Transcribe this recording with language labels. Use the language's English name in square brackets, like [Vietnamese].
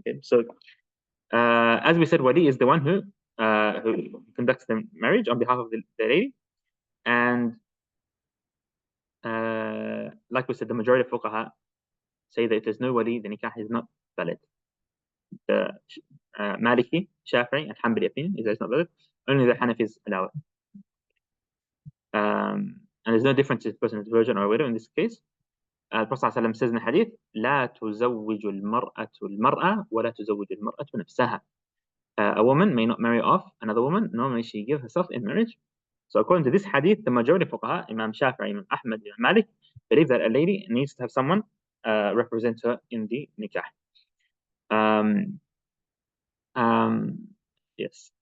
[English] Okay, so as we said, wali is the one who conducts the marriage on behalf of the lady, and like we said, the majority of fuqaha say that if there's no wali, the nikah is not valid. The Maliki, Shafi'i, and Hanbali opinion is that it's not valid. Only the Hanafis allow it. And there's no difference if the person is virgin or a widow in this case. The Prophet ﷺ says in the hadith, [Arabic] لا تزوج المرأة المرأة ولا تزوج المرأة نفسها. [English] A woman may not marry off another woman, nor may she give herself in marriage. So according to this hadith, the majority of fuqaha, Imam Shafi'i, Imam Ahmad, Imam Malik, believe that a lady needs to have someone represent her in the nikah. Yes.